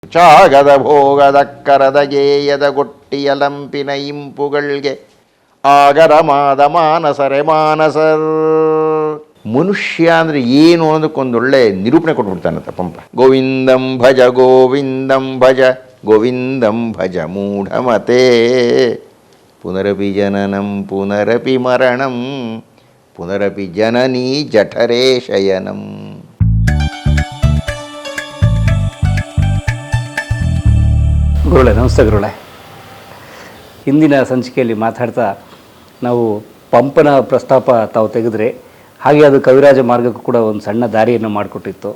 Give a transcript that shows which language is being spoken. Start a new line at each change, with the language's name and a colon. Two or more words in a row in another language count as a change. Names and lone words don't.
Kannada: ಚಾಗದ ಭೋಗದಕ್ಕರದ ಗೇಯದ ಗೊಟ್ಟಿಯಲಂಪಿನ ಇಂಪುಗಳ್ಗೆ ಆಗರ ಮಾದ ಮಾನಸರೆ ಮಾನಸರ್. ಮನುಷ್ಯ ಅಂದರೆ ಏನು ಅನ್ನೋದಕ್ಕೊಂದೊಳ್ಳೆ ನಿರೂಪಣೆ ಕೊಟ್ಬಿಡ್ತಾನಂತ ಪಂಪ.
Sanskrit: ಗೋವಿಂದಂ ಭಜ ಗೋವಿಂದಂ ಭಜ ಗೋವಿಂದಂ ಭಜ ಮೂಢಮತೆ ಪುನರಪಿ ಜನನಂ ಪುನರಪಿ ಮರಣಂ ಪುನರಪಿ ಜನನೀ ಜಠರೇ ಶಯನಂ.
Kannada: ಗುರುಳೆ ನಮಸ್ತೆ ಗುರುಳೆ. ಹಿಂದಿನ ಸಂಚಿಕೆಯಲ್ಲಿ ಮಾತಾಡ್ತಾ ನಾವು ಪಂಪನ ಪ್ರಸ್ತಾಪ ತಾವು ತೆಗೆದ್ರೆ ಹಾಗೆ ಅದು ಕವಿರಾಜ ಮಾರ್ಗಕ್ಕೂ ಕೂಡ ಒಂದು ಸಣ್ಣ ದಾರಿಯನ್ನು ಮಾಡಿಕೊಟ್ಟಿತ್ತು.